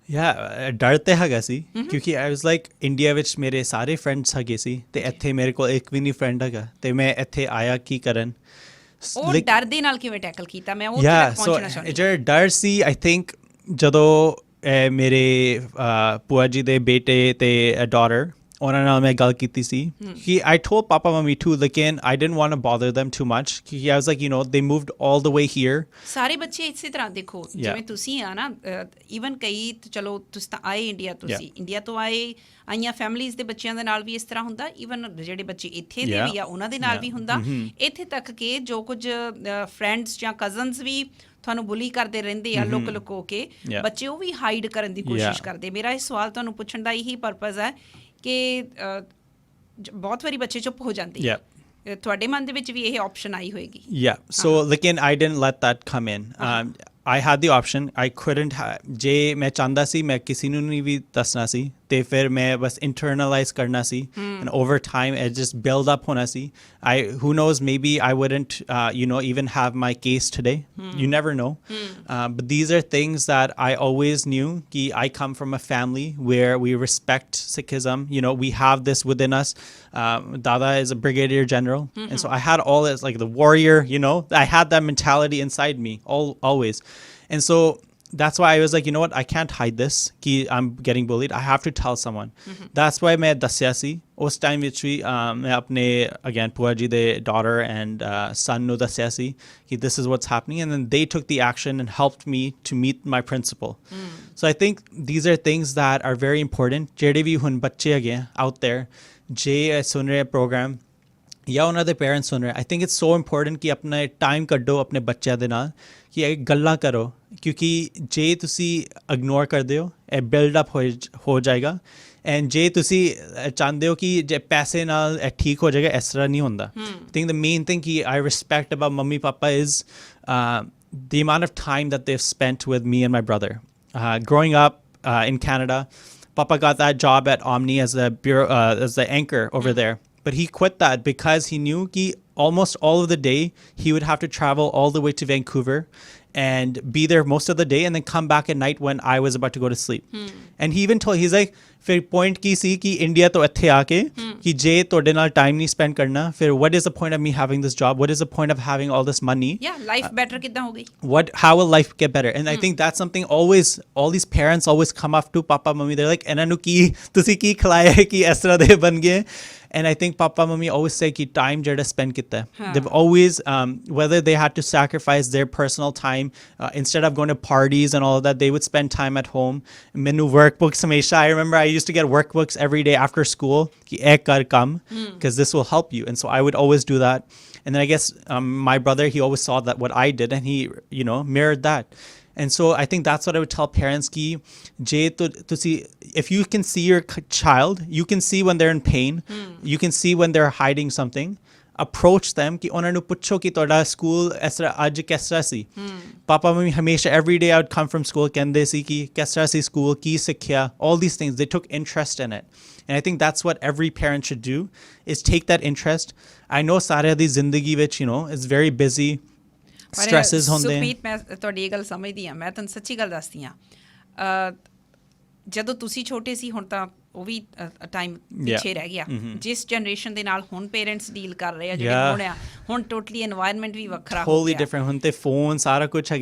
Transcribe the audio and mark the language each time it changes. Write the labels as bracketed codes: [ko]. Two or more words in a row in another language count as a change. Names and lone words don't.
[pa] ਡਰ ਤੇ ਹੈਗਾ ਸੀ ਕਿਉਂਕਿ [en] I was like [pa] ਇੰਡੀਆ ਵਿੱਚ ਮੇਰੇ ਸਾਰੇ ਫਰੈਂਡਸ ਹੈਗੇ ਸੀ ਤੇ ਇੱਥੇ ਮੇਰੇ ਕੋਲ ਇੱਕ ਵੀ ਨਹੀਂ ਫਰੈਂਡ ਹੈਗਾ ਤੇ ਮੈਂ ਇੱਥੇ ਆਇਆ ਕੀ ਕਰਨ ਉਹ ਡਰ ਦੇ ਨਾਲ ਕਿਵੇਂ ਟੈਕਲ ਕੀਤਾ ਮੈਂ ਉਹ ਤੱਕ ਪਹੁੰਚਣਾ ਚਾਹੁੰਦੀ ਜਿਹੜਾ ਡਰ ਸੀ [en] I think [pa] ਜਦੋਂ ਮੇਰੇ ਭੂਆ ਜੀ ਦੇ ਬੇਟੇ ਤੇ ਡਾਟਰ ਉਹਨਾਂ ਨਾਲ ਮੈਂ ਗੱਲ ਕੀਤੀ ਸੀ ਕਿ [en] I told Papa Mummy too, ਲੇਕਿਨ I didn't want to bother them too much ਕਿਉਂਕਿ I was like, you know, they moved all the way here. [pa] ਸਾਰੇ ਬੱਚੇ ਇਸੇ ਤਰ੍ਹਾਂ ਦੇਖੋ ਜਿਵੇਂ ਤੁਸੀਂ ਆ ਨਾ ਈਵਨ ਕਈ ਚਲੋ ਤੁਸੀਂ ਤਾਂ ਆਏ ਇੰਡੀਆ ਤੁਸੀਂ ਇੰਡੀਆ ਤੋਂ ਆਈਆਂ ਫੈਮਿਲੀਜ਼ ਦੇ ਬੱਚਿਆਂ ਦੇ ਨਾਲ ਵੀ ਇਸ ਤਰ੍ਹਾਂ ਹੁੰਦਾ ਈਵਨ ਜਿਹੜੇ ਬੱਚੇ ਇੱਥੇ ਦੇ ਵੀ ਆ ਉਹਨਾਂ ਦੇ ਨਾਲ ਵੀ ਹੁੰਦਾ ਇੱਥੇ ਤੱਕ ਕਿ ਜੋ ਕੁਝ ਫਰੈਂਡਸ ਜਾਂ ਕਜ਼ਨਸ ਵੀ ਤੁਹਾਨੂੰ ਬੁਲੀ ਕਰਦੇ ਰਹਿੰਦੇ ਆ ਲੁਕੋ ਕੇ ਬੱਚੇ ਉਹ ਵੀ ਹਾਈਡ ਕਰਨ ਦੀ ਕੋਸ਼ਿਸ਼ ਕਰਦੇ ਮੇਰਾ ਇਹ ਸਵਾਲ ਤੁਹਾਨੂੰ ਪੁੱਛਣ ਦਾ ਇਹੀ ਪਰਪਸ ਹੈ ਕਿ ਬਹੁਤ ਵਾਰੀ ਬੱਚੇ ਚੁੱਪ ਹੋ ਜਾਂਦੇ ਤੁਹਾਡੇ ਮਨ ਦੇ ਵਿੱਚ ਵੀ ਇਹ ਆਪਸ਼ਨ ਆਈ ਹੋਏਗੀ [en] so ਲੇਕਿਨ I didn't let that come in. I had the option. I couldn't [pa] ਜੇ ਮੈਂ ਚਾਹੁੰਦਾ ਸੀ ਮੈਂ ਕਿਸੇ ਨੂੰ ਨਹੀਂ ਵੀ ਦੱਸਣਾ ਸੀ ਤੇ ਫਿਰ ਮੈਂ ਬਸ internalize ਕਰਨਾ ਸੀ [en] and over time it just build up [pa] ਹੋਣਾ ਸੀ. [en] Who knows, maybe I wouldn't you know, even have my case today. You never know. But these are things that I always knew ki I come from a family where we respect Sikhism. You know, we have this within us. Dada is a brigadier general and so I had all this like the warrior, you know, I had that mentality inside me always. And so that's why I was like, you know what, I can't hide this ki I'm getting bullied. I have to tell someone. That's why [pa] मैं ਦੱਸਿਆ ਸੀ ਉਸ ਟਾਈਮ ਵਿੱਚ ਵੀ ਮੈਂ ਆਪਣੇ [en] again [pa] ਭੂਆ ਜੀ ਦੇ [en] daughter and son [pa] ਨੂੰ ਦੱਸਿਆ ਸੀ ਕਿ [en] this is what's happening and then they took the action and helped me to meet my principal. So I think these are things that are very important. [pa] ਜਿਹੜੇ ਵੀ ਹੁਣ ਬੱਚੇ ਹੈਗੇ [en] out there [pa] ਜੇ ਸੁਣ ਰਹੇ program ਜਾਂ ਉਹਨਾਂ ਦੇ ਪੇਰੈਂਟਸ ਸੁਣ ਰਹੇ [en] I think it's so important [pa] ਕਿ ਆਪਣਾ ਟਾਈਮ ਕੱਢੋ ਆਪਣੇ ਬੱਚਿਆਂ ਦੇ ਨਾਲ ਕਿ ਇਹ ਗੱਲਾਂ ਕਰੋ ਕਿਉਂਕਿ ਜੇ ਤੁਸੀਂ ਇਗਨੋਰ ਕਰਦੇ ਹੋ ਇਹ [en] build up [pa] ਹੋ ਜਾਏਗਾ ਐਂਡ ਜੇ ਤੁਸੀਂ ਚਾਹੁੰਦੇ ਹੋ ਕਿ ਜੇ ਪੈਸੇ ਨਾਲ ਇਹ ਠੀਕ ਹੋ ਜਾਏਗਾ ਇਸ ਤਰ੍ਹਾਂ ਨਹੀਂ ਹੁੰਦਾ [en] I think the main thing [pa] ਕਿ [en] I respect about [pa] ਮੰਮੀ ਪਾਪਾ [en] is the amount of time that they've spent with me and my brother. Growing up in Canada, Papa got that job at Omni as the anchor over there. But he quit that because he knew that almost all of the day he would have to travel all the way to Vancouver and be there most of the day and then come back at night when I was about to go to sleep. And he even told, he's like, [pa] ਫਿਰ point ਕੀ ਸੀ ਕਿ ਇੰਡੀਆ ਤੋਂ ਇੱਥੇ ਆ ਕੇ ਕਿ ਜੇ ਤੁਹਾਡੇ ਨਾਲ ਟਾਈਮ ਨਹੀਂ ਸਪੈਂਡ ਕਰਨਾ ਫਿਰ [en] what is the point of me having this job, what is the point of having all this money, life better [pa] ਕਿੱਦਾਂ ਹੋ ਗਈ, [en] how will life get better? And I think that's something always all these parents always come up to papa mummy, they're like [pa] ਇਹਨਾਂ ਨੂੰ ਕੀ ਤੁਸੀਂ ਕੀ ਖਿਲਾਇਆ ਹੈ ਕਿ ਇਸ ਤਰ੍ਹਾਂ ਦੇ ਬਣ ਗਏ. [en] And I think Papa Mummy always say [pa] ki time jada spend kitta. [en] They've always, whether they had to sacrifice their personal time, instead of going to parties and all of that, they would spend time at home. [pa] Menu workbooks, Hamesha. [en] I remember I used to get workbooks every day after school. [pa] ਕਿ ਇੱਕ ਕਰ ਕੰਮ, [en] because this will help you. And so I would always do that. And then I guess my brother, he always saw that what I did, and he, you know, mirrored that. And so I think that's what I would tell parents ki to see, if you can see your child, you can see when they're in pain, you can see when they're hiding something, approach them ki [pa] ਉਹਨਾਂ ਨੂੰ ਪੁੱਛੋ ਕਿ ਤੁਹਾਡਾ ਸਕੂਲ ਇਸ ਤਰ੍ਹਾਂ ਅੱਜ ਕਿਸ ਤਰ੍ਹਾਂ ਸੀ. [en] ਪਾਪਾ ਮੰਮੀ ਹਮੇਸ਼ਾ every day I would come from school ਕਹਿੰਦੇ ਸੀ ਕਿ ਕਿਸ ਤਰ੍ਹਾਂ ਸੀ ਸਕੂਲ ਕੀ ਸਿੱਖਿਆ, all these things, they took interest in it. And I think that's what every parent should do, is take that interest. I know [pa] ਸਾਰਿਆਂ ਦੀ ਜ਼ਿੰਦਗੀ ਵਿੱਚ, [en] you know, it's very busy, stresses ਹੁੰਦੇ. [pa] ਸੁਖਮੀਤ, ਮੈਂ ਤੁਹਾਡੀ ਇਹ ਗੱਲ ਸਮਝਦੀ ਹਾਂ, ਮੈਂ ਤੁਹਾਨੂੰ ਸੱਚੀ ਗੱਲ ਦੱਸਦੀ ਹਾਂ, ਜਦੋਂ ਤੁਸੀਂ ਛੋਟੇ ਸੀ ਹੁਣ ਤਾਂ ਉਹ ਵੀ ਟਾਈਮ ਪਿੱਛੇ ਰਹਿ ਗਿਆ. ਜਿਸ ਜਨਰੇਸ਼ਨ ਦੇ ਨਾਲ ਹੁਣ ਪੇਰੈਂਟਸ ਡੀਲ ਕਰ ਰਹੇ ਆ ਜਿਹੜੇ ਹੁਣ ਟੋਟਲੀ ਐਨਵਾਇਰਨਮੈਂਟ ਵੀ ਵੱਖਰਾ ਹੋ ਗਿਆ, ਡਿਫਰੈਂਟ. ਹੁਣ ਤੇ ਫੋਨ ਸਾਰਾ ਕੁਝ ਹੈਗਾ,